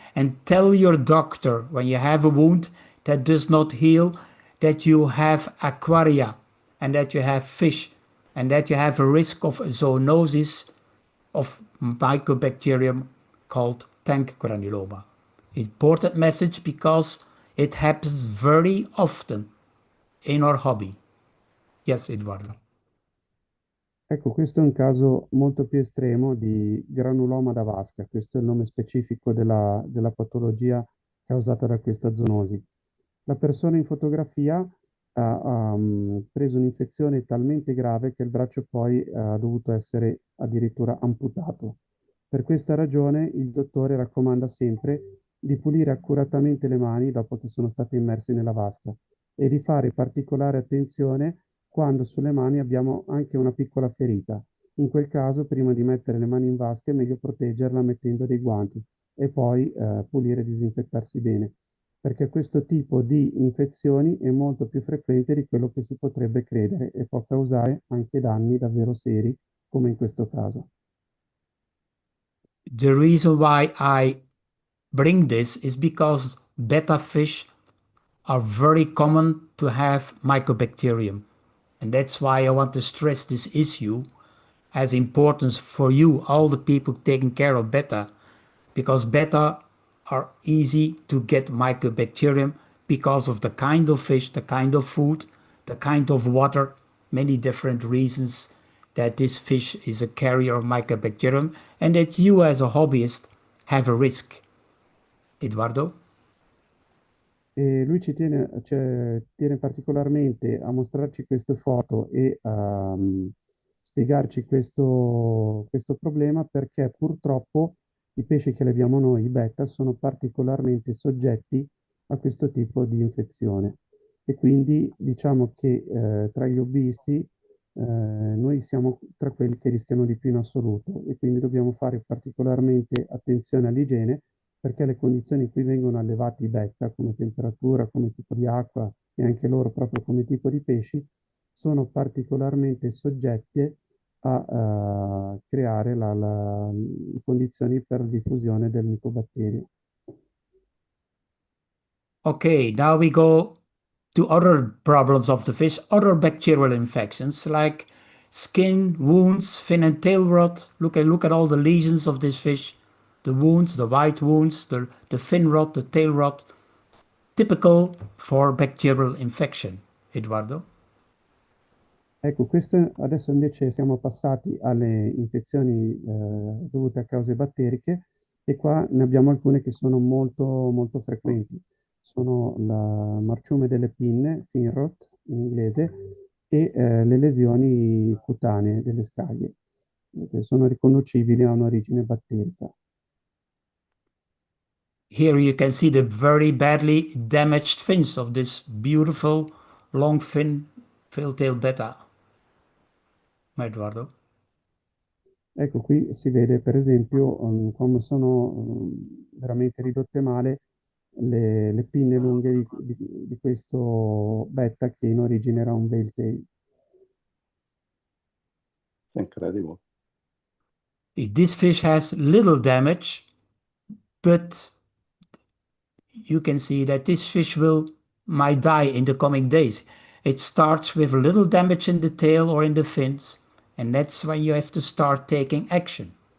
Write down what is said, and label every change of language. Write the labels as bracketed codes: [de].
[en] And tell your doctor when you have a wound that does not heal that you have aquaria and that you have fish and that you have a risk of zoonosis of Mycobacterium called tank granuloma. Important message because it happens very often in our hobby. Yes, Eduardo. [it] Ecco, questo è un caso molto più estremo di granuloma da vasca. Questo è il nome specifico della patologia causata da questa zoonosi. La persona in fotografia ha preso un'infezione talmente grave che il braccio poi ha dovuto essere addirittura amputato. Per questa ragione il dottore raccomanda sempre di pulire accuratamente le mani dopo che sono state immerse nella vasca e di fare particolare attenzione quando sulle mani abbiamo anche una piccola ferita. In quel caso, prima di mettere le mani in vasca, è meglio proteggerla mettendo dei guanti e poi pulire e disinfettarsi bene, perché questo tipo di infezioni è molto più frequente di quello che si potrebbe credere e può causare anche danni davvero seri, come in questo caso. [en] The reason why I bring this is because betta fish are very common to have mycobacterium. And that's why I want to stress this issue as importance for you, all the people taking care of betta, because betta are easy to get mycobacterium because of the kind of fish, the kind of food, the kind of water, many different reasons that this fish is a carrier of mycobacterium and that you as a hobbyist have a risk. Eduardo? [it] E lui tiene particolarmente a mostrarci queste foto e a spiegarci questo problema perché purtroppo i pesci che alleviamo noi, i betta, sono particolarmente soggetti a questo tipo di infezione. E quindi diciamo che tra gli hobbisti noi siamo tra quelli che rischiano di più in assoluto e quindi dobbiamo fare particolarmente attenzione all'igiene perché le condizioni in cui vengono allevati i betta, come temperatura, come tipo di acqua e anche loro proprio come tipo di pesci, sono particolarmente soggette a creare le condizioni per diffusione del micobatterio. [en] Okay, now we go to other problems of the fish, other bacterial infections like skin, wounds, fin and tail rot. Look at all the lesions of this fish. The wounds, the white wounds, the fin rot, the tail rot. Typical for bacterial infection. Eduardo? [it] Ecco, adesso invece siamo passati alle infezioni dovute a cause batteriche e qua ne abbiamo alcune che sono molto, molto frequenti. Sono la marciume delle pinne, fin rot in inglese, e le lesioni cutanee delle scaglie, che sono riconducibili a un'origine batterica. [en] Here you can see the very badly damaged fins of this beautiful long fin tail betta. Eduardo? [it] Ecco, qui si vede per esempio come sono veramente ridotte male le pinne lunghe di questo betta che in origine era un bell tail. [en] Incredible. This fish has little damage, but you can see that this fish might die in the coming days. It starts with little damage in the tail or in the fins, and that's when you have to start taking action.